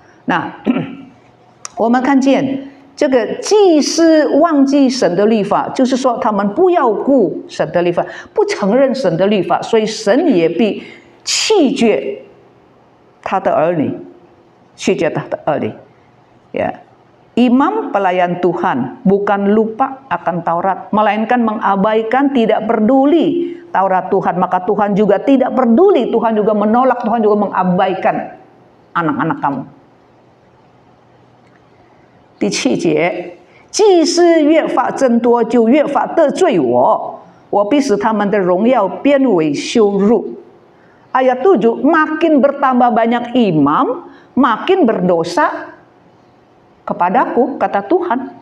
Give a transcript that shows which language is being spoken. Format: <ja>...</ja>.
<zh>Nah, 我们看见这个祭司忘记神的律法，就是说他们不要顾神的律法，不承认神的律法，所以神也必弃绝他的儿女，弃绝他的儿女。</zh> <id>Ya, imam pelayan Tuhan bukan lupa akan Taurat, melainkan mengabaikan, tidak peduli Taurat Tuhan, maka Tuhan juga tidak peduli, Tuhan juga menolak, Tuhan juga mengabaikan anak-anak kamu.</id> <zh>第7节，祭司越发增多，就越发得罪我，我必使他们的荣耀变为羞辱。</zh> <id>Ayat 7, makin bertambah banyak imam, makin berdosa kepadaku, kata Tuhan.</id>